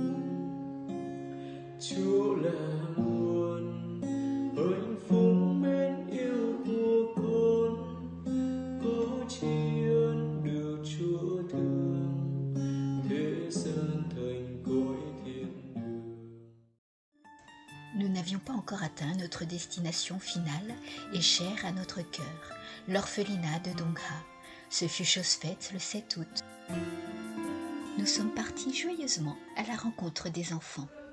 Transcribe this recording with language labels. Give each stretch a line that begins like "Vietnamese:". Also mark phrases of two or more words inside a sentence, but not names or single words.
Vietnamese: Chúa là nguồn hạnh phúc mến yêu của con, có tri ân được Chúa thương, thế gian thành cõi thiên đường.
French: Nous n'avions pas encore atteint notre destination finale et chère à notre cœur, l'orphelinat de Dong Ha. Ce fut chose faite le 7 août. Nous sommes partis joyeusement à la rencontre des enfants.